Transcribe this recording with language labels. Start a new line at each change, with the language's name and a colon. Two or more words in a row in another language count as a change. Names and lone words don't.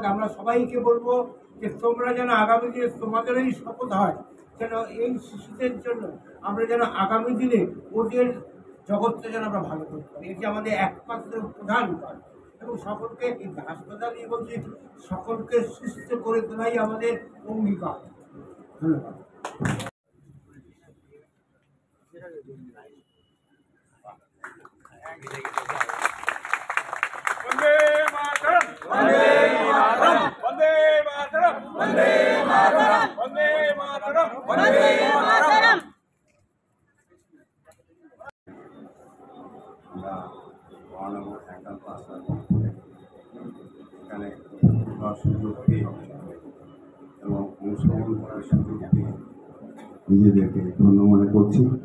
Bangla: আমরা সবাইকে বলবো যে তোমরা যেন আগামী দিনে তোমাদেরই শপথ হয় যেন এই শিশুদের জন্য আমরা যেন আগামী দিনে ওদের জগৎটা যেন আমরা ভালো করতে পারি। এটি আমাদের একমাত্র প্রধান কাজ এবং সকলকে এই হাসপাতাল নিয়ে বলছি সকলকে সুস্থ করে তোলাই আমাদের অঙ্গীকার। ধন্যবাদ।
Sanskrit: वंदे मातरम वंदे मातरम वंदे मातरम वंदे मातरम वंदे मातरम वंदे मातरम।
Bangla: এখানে সুযোগ পেয়ে এবং অংশগ্রহণ করার সুযোগ পেয়ে নিজেদেরকে ধন্য মনে করছি।